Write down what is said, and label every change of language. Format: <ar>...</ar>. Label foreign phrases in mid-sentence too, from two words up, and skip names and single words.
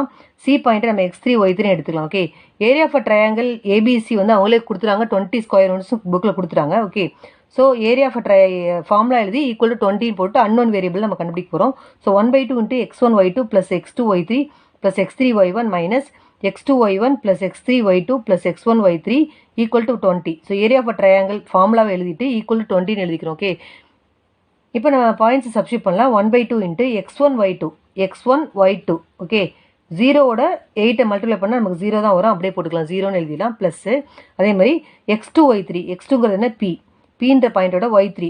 <ta>சி பாயிண்ட்டை நம்ம x3 y3 எடுத்துக்கலாம்.</ta> <en>okay, area for triangle ABC</en> <ta>வந்து அவங்களே கொடுத்துறாங்க</ta> <en>20 square units</en> <ta>புக்கில் கொடுத்துறாங்க.</ta> <en>okay, so area for formula</en> <ta>எழுதி</ta> <en>equal to 20</en> <ta>போட்டு</ta> <en>unknown variable</en> <ta>நம்ம கண்டுபிடிக்க போகிறோம்.</ta> <en>so 1/2 into x1 y2 plus x2 y3 plus x3 y1 minus x2 y1 plus x3 y2 plus x1 y3 equal to 20. so area for triangle</en> <ta>ஃபார்முலாவை எழுதிட்டு</ta> <en>equal to</en> <ta>20ன்னு எழுதிக்கிறோம். ஓகே, இப்போ நம்ம பாயிண்ட்ஸ் சப்ஸ்டியூட் பண்ணலாம்.</ta> <en>1/2 into x1 y2.</en> <ta>ஓகே, 0வோட 8 மல்டிப்ளை பண்ணால் நமக்கு 0 தான் வரும். அப்படியே போட்டுக்கலாம், 0ன்னு எழுதிடலாம். ப்ளஸ்ஸு அதே மாதிரி x2 y3. x2ங்கிறது என்ன P, Pன்ற பாயிண்டோட y3.</ta>